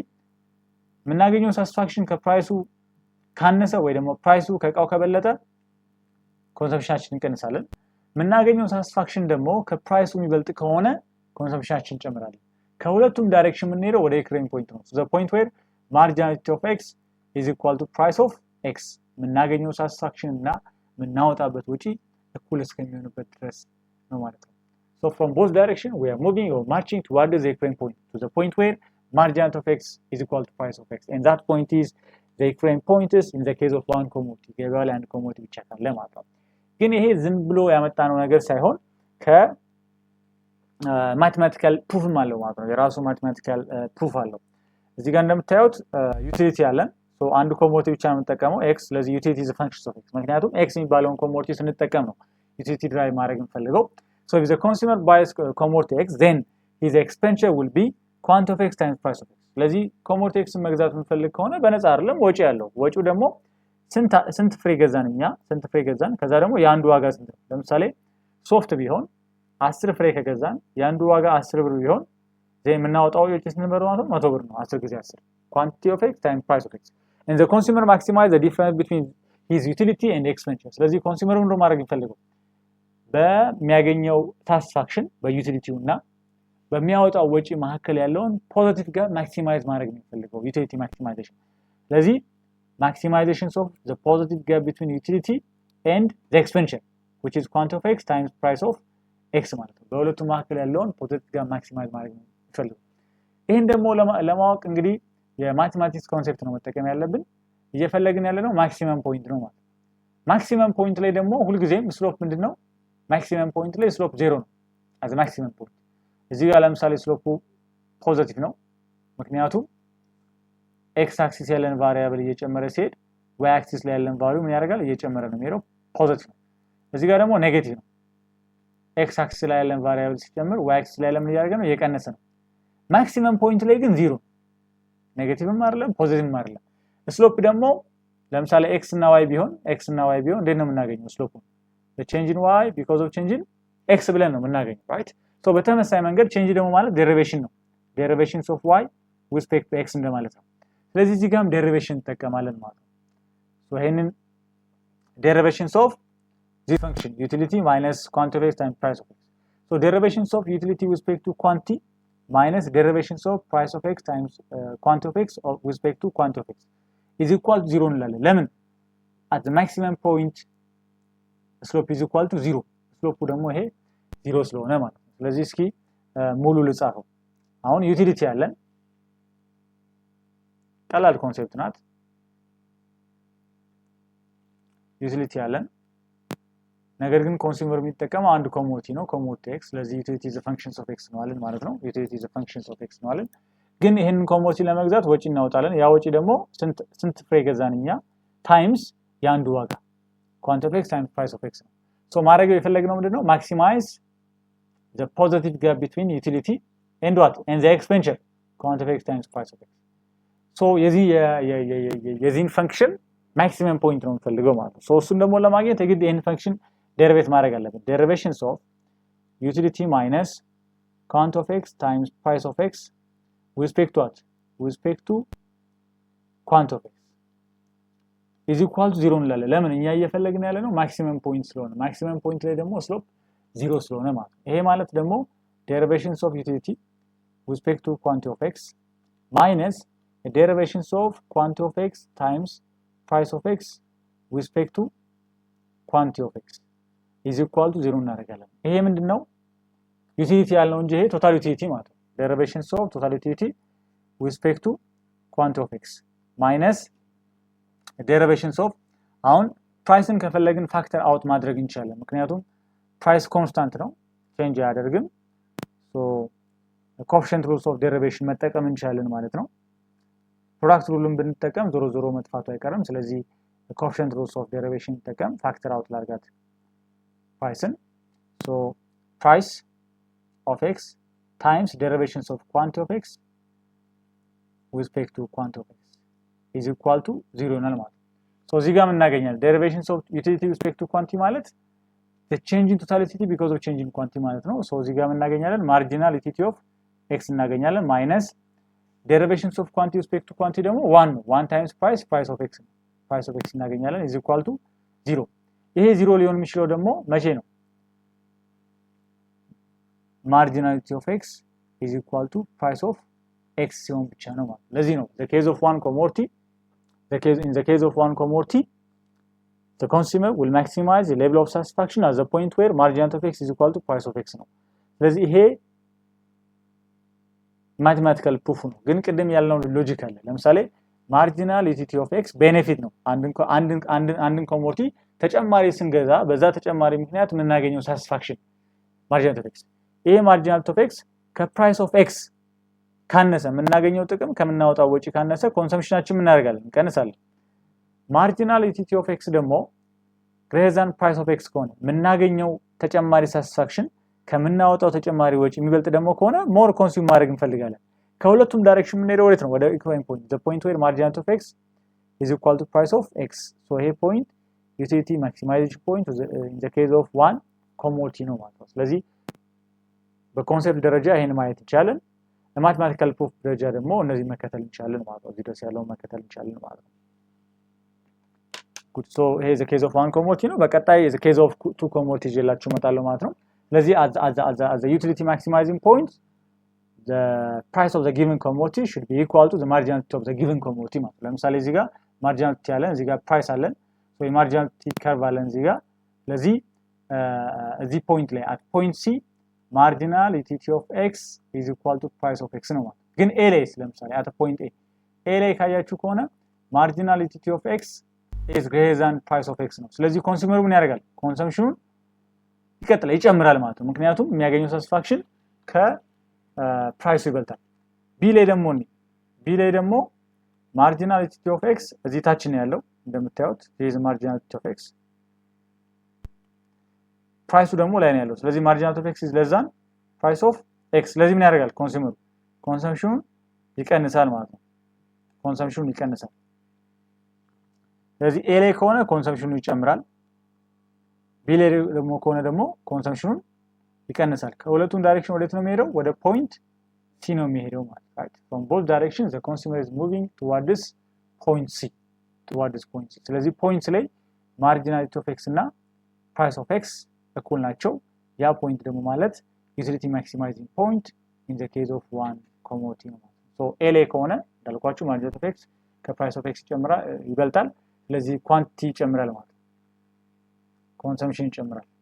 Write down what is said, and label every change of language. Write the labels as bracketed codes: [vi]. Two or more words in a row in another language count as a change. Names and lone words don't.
[am] የምናገኘው ሳቲስፋክሽን ከፕራይሱ ካነሰ ወይ ደግሞ ፕራይሱ ከእቃው ከበለጠ ኮንሰምፕሽናችንን እንቀንሳለን የምናገኘው ሳቲስፋክሽን ደግሞ ከፕራይሱ የሚበልጥ ከሆነ ኮንሰምፕሽናችንን እንጨምራለን ከሁለቱም ዳይሬክሽን የምንሄደው ወደ [en] equation point [am] ነው [en] the point where marginality of x is equal to price of x [am] የምናገኘው ሳቲስፋክሽን እና የምናወጣበት ወጪ እኩል እስከሚሆንበት ድረስ ነው ማለት ነው [en] so from both direction we are moving or marching towards the equation point to the point where marginality of x is equal to price of x and that point is the equation point is in the case of one commodity [am] ገበያው ላይ አንድ ኮሞዲቲ ብቻ ካለ ማለት ነው ግን ይሄ ዝም ብሎ ያመጣነው ነገር ሳይሆን [en] mathematical proof [am] አለው ማለት ነው የራሱ [en] mathematical proof [am] አለው እዚህ ጋር እንደምታዩት ዩቲሊቲ አለን so አንድ ኮሞዲቲ ብቻ ነው የምንጠቀመው x ስለዚህ ዩቲሊቲ [en] is a function of x [am] ምክንያቱም x የሚባለውን ኮሞዲቲ ስንጠቀም ነው ዩቲሊቲ ድራይቭ ማድረግ እንፈልገው [en] so if the consumer buys commodity x then his expenditure will be quantity of x times price of x [am] ስለዚህ [en] commodity x [am] መግዛት እንፈልግ ከሆነ በነፃ አይደለም ወጪ ያለው ወጪው ደግሞ ስንት ፍሬ ገዛን ከዛ ደግሞ የአንዱ ዋጋ ስንት ነው ለምሳሌ ሶፍት ቢሆን 10 ፍሬ ከገዛን የአንዱ ዋጋ 10 ብር ቢሆን ዘይ የምናወጣው ወጪ ስንት ብር ማለት ነው 100 ብር ነው 10 ጊዜ 10 [en] quantity of x times price of x and the consumer maximize the difference between his utility and expenditure [am] ስለዚህ ኮንሱመሩ ምን ማድረግ ይፈልጋል በሚያገኘው ሳቲስፋክሽን በዩቲሊቲው እና በሚያወጣው ወጪ መካከል ያለውን ፖዚቲቭ ጋር ማክሲማይዝ ማድረግ ይፈልጋል [en] utility maximization [am] ስለዚህ [en] maximization of the positive gap between utility and the expenditure which is quantity of x [am] times price of x ማለት ነው በሁለቱ መካከል ያለውን ፖዚቲቭ ጋር ማክሲማይዝ ማድረግ ይፈልጋል ይሄን ደግሞ ለማወቅ እንግዲህ የማቴማቲክስ ኮንሰፕት ነው መጠቀም ያለብን እየፈለግን ያለነው [en] maximum point [am] ነው ማለት [en] maximum point [am] ላይ ደግሞ ሁሉ ጊዜም ስሎፕ ምንድነው [en] maximum point [am] ላይ ስሎፕ 0 ነው [en] as maximum point [am] እዚህ ጋር ለምሳሌ ስሎፑ ፖዚቲቭ ነው ምክንያቱም [en] x axis [am] ያለን ቫሪያብል እየጨመረ ሲሄድ [en] y axis [am] ላይ ያለን ቫልዩ ምን ያደርጋል እየጨመረ ነው የሚሄደው ፖዚቲቭ ነው እዚህ ጋር ደግሞ ኔጌቲቭ ነው [en] x axis [am] ላይ ያለን ቫሪያብል ሲጨምር [en] y axis [am] ላይ ለምን ያደርጋል ነው እየቀነሰ ነው [en] maximum point [am] ላይ ግን 0 ኔጌቲቭም አይደለም ፖዚቲቭም አይደለም ስሎፕ ደግሞ ለምሳሌ x እና y ቢሆን እንዴት ነው የምናገኘው ስሎፑን [en] the change in y because of change in x [am] ብለን ነው የምናገኘው [en] right so [am] በተመሳሳይ መንገድ change ደግሞ ማለት derivation ነው [en] derivations of y with respect to x [am] እንደማለት ነው ስለዚህ እዚህ ጋርም derivation እንጠቀማለን ማለት ነው so [en] ይሄንን derivations of the function utility minus quantity of x times price of x so derivations of utility with respect to quantity minus derivations of price of x times quantity of x with respect to quantity of x is equal to 0 [am] እንላለን ለምን [en] at the maximum point slope is equal to 0 slope [am] ደግሞ ይሄ 0 ስለሆነ ማለት ነው ስለዚህ እስኪ ሙሉ ልጻፈው አሁን ዩቲሊቲ ያለን ቀላል ኮንሰፕት ናት ዩቲሊቲ ያለን ነገር ግን ኮንሱመር የሚጠቀመው አንድ ኮሞዲቲ ነው ኮሞዲቲ x ስለዚህ ዩቲሊቲ [en] is a function of x [am] ነው አለን ማለት ነው ዩቲሊቲ [en] is a function of x [am] ነው አለን ግን ይሄንን ኮሞዲቲ ለመግዛት ወጪ እናወጣለን ያ ወጪ ደግሞ ስንት ፍሬ ገዛንኛ ታይምስ ያንዱ ዋጋ [en] quantity of x times price of x [am] ነው ሶ ማድረግ የፈለግነው ምንድነው [en] maximize the positive gap between utility and what and the expenditure quantity of x times price of x [am] ሶ የዚህን ፈንክሽን ማክሲመም ፖይንት ነው የምፈልገው ማለት ነው ሶ እሱን ደግሞ ለማግኘት የግድ ይሄን ፈንክሽን ዴሪቬት ማድረግ አለብን [en] derivations of utility minus quantity of x times price of x with respect to what with respect to quantity of x is equal to 0 [am] እንላለን ለምን እኛ እየፈለግን ያለ ነው [en] maximum point [am] ስለሆነ [en] maximum point [am] ላይ ደግሞ ስሎፕ 0 ስለሆነ ማለት ይሄ ማለት ደግሞ [en] derivations of utility with respect to quantity of x minus the derivations of quantity of x times price of x with respect to quantity of x is equal to 0 [am] እናደርጋለን ይሄ ምንድነው ዩቲሊቲ ያለው እንጂ ይሄ ቶታል ዩቲሊቲ ማለት ነው [en] derivations of total utility with respect to quantity of x minus derivations of [am] አሁን ፕራይስን ከፈለግን [en] factor out [am] ማድረግ እንችላለን ምክንያቱም ፕራይስ ኮንስታንት ነው ቼንጅ አያደርግም ሶ [en] coefficient rules of derivation [am] መጠቀም እንችላለን ማለት ነው [en] product rule [am] ብንጠቀም ዞሮ ዞሮ መጥፋቱ አይቀርም ስለዚህ ኮኤፊሺየንት [en] rules of derivation ተጠቀም factor out [am] ላርጋት ፕራይስን [en] so price of x times derivations of quantity of x with respect to quantity of x is equal to 0 [am] ይሆናል ማለት ነው ሶ እዚህ ጋር ምን እናገኛለን [en] derivations of utility with respect to quantity ማለት the change in totality because of change in quantity [am] ማለት ነው ሶ እዚህ ጋር ምን እናገኛለን [en] marginal utility of x እናገኛለን minus derivations of quantity with respect to quantity ደግሞ 1 times price of x price of x እናገኛለን is equal to 0 [am] ይሄ 0 ሊሆን የሚችለው ደግሞ መቼ ነው [en] marginality of x is equal to price of x [am] ሲሆን ብቻ ነው ማለት ለዚህ ነው [en] the case of one commodity in the case of one commodity the consumer will maximize the level of satisfaction at the point where marginality of x is equal to price of x [am] ነው ስለዚህ ይሄ [en] mathematical proof [am] ነው ግን ቅድም ያልነው ሎጂክ አለ ለምሳሌ [en] marginality of x benefit [am] ነው አንድን ኮሞዲቲ ተጨማሪ ስንገዛ በዛ ተጨማሪ ምክንያት የምናገኘው [en] satisfaction marginality of x [am] ይሄ [en] marginality of x [am] ከprice [en] of x [am] ካነሰ የምናገኘው ጥቅም ከምናወጣው ወጪ ካነሰ ኮንሰምፕሽናችን ምን እናደርጋለን እንቀንሳለን [en] marginality of x [am] ደግሞ [en] greater than price of x [am] ከሆነ የምናገኘው ተጨማሪ satisfaction ከምናወጣው ተጨማሪ ወጪ የሚበልጥ ደግሞ ከሆነ [en] more consume [am] ማድረግ እንፈልጋለን ከሁለቱም ዳይሬክሽን ምን ሄደው ወዴት ነው ወደ [en] equilibrium point the point where marginality of x is equal to price of x so [am] ይሄ [en] point utility maximization point in the case of one commodity [am] ነው ማለት ነው ስለዚህ በኮንሴፕት ደረጃ ይሄን ማየት ይቻላል በማቴማቲካል ፕሩፍ ደረጃ ደግሞ እነዚህ መከተል እንችላለን ማለት ነው እዚህ ድረስ ያለው መከተል እንችላለን ማለት ነው [en] good so here is the case of one commodity [am] ነው በቀጣይ [en] is the case of two commodities [am] ይላችሁ መጣለው ማለት ነው ስለዚህ [en] as the utility maximizing point the price of the given commodity should be equal to the marginality of the given commodity [am] ማለት ለምሳሌ እዚህ ጋር [en] marginality [am] አለን እዚህ ጋር [en] price አለን so marginality curve [am] አለን እዚህ ጋር ስለዚህ እዚህ ፖይንት ላይ [en] at point C marginality of x is equal to price of x [am] ነው ማለት ግን a ላይ ለምሳሌ [en] at point a [am] ላይ ካያችሁ ከሆነ [en] marginality of x is greater than price of x [am] ነው ስለዚህ ኮንሱመሩ ምን ያደርጋል ኮንሰምፕሽኑን ይጨምራል ማለት ነው ምክንያቱም የሚያገኘው satisfaction ከፕራይሱ ይበልጣል b ላይ ደግሞ [en] marginality of x [am] እዚህ ታች ነው ያለው እንደምታዩት [en] this is marginality of x [am] ፕራይሱ ደግሞ ላይ ነው ያለው ስለዚህ [en] marginality of x is less than price of x [am] ስለዚህ ምን ያደርጋል ኮንሱመሩ ኮንሰምፕሽኑን ይቀንሳል ማለት ነው ኮንሰምፕሽኑን ይቀንሳል ስለዚህ a ላይ ከሆነ ኮንሰምፕሽኑ ይጨምራል b ላይ ደግሞ ከሆነ ደግሞ ኮንሰምፕሽኑን ይቀንሳል ከሁለቱም ዳይሬክሽን ወዴት ነው የሚሄደው ወደ ፖይንት c ነው የሚሄደው ማለት [en] right from both directions the consumer is moving towards point c [am] ስለዚህ ፖይንት ላይ [en] marginality of x [am] እና [en] price of x [am] እኩል ናቸው ያ ፖይንት ደግሞ ማለት [en] utility maximizing point in the case of one commodity [am] ነው so a ላይ ከሆነ እንዳልኳችሁ [en] marginality of x [am] ከ [en] price of x [am] ይበልጣል ስለዚህ ኳንቲቲ ይጨምራል ማለት ኮንሰምፕሽን ይጨምራል